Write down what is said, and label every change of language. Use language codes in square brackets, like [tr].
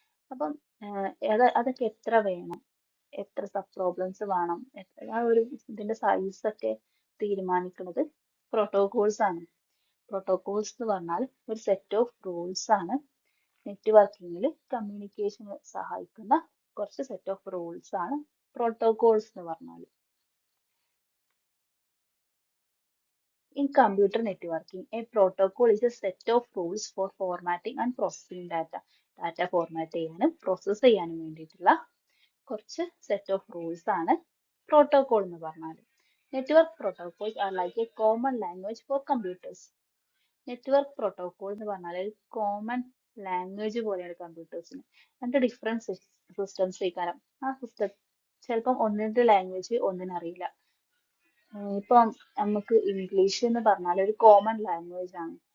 [ml] അപ്പം അതൊക്കെ എത്ര വേണം, എത്ര സബ് പ്രോബ്ലംസ് വേണം, ആ ഒരു ഇതിന്റെ സൈസ് ഒക്കെ തീരുമാനിക്കുന്നത് പ്രോട്ടോകോൾസ് ആണ്. പ്രോട്ടോകോൾസ് എന്ന് പറഞ്ഞാൽ ഒരു സെറ്റ് ഓഫ് റൂൾസ് ആണ്. നെറ്റ്വർക്കിങ്ങിൽ കമ്മ്യൂണിക്കേഷന് സഹായിക്കുന്ന കുറച്ച് സെറ്റ് ഓഫ് റൂൾസ് ആണ് പ്രോട്ടോകോൾസ് എന്ന് പറഞ്ഞാൽ. [en] In computer networking, a protocol is a set of rules for formatting and processing data. [ml] Data format ചെയ്യാനും process ചെയ്യാനും വേണ്ടിയിട്ടുള്ള കുറച്ച് set of rules ആണ് protocol എന്ന് പറഞ്ഞാൽ. [en] Network protocols are like a common language for computers. [ml] Network protocol എന്ന് പറഞ്ഞാൽ ഒരു common language പോലെയാണ് കമ്പ്യൂട്ടേഴ്സിന്. രണ്ട് ഡിഫറെന്റ് സിസ്റ്റംസ് ഇരിക്കാനും ആ സിസ്റ്റം ചിലപ്പം ഒന്നിന്റെ ലാംഗ്വേജ് ഒന്നിനറിയില്ല. ഇപ്പം നമുക്ക് ഇംഗ്ലീഷ് എന്ന് പറഞ്ഞാൽ ഒരു കോമൺ ലാംഗ്വേജ് ആണ്.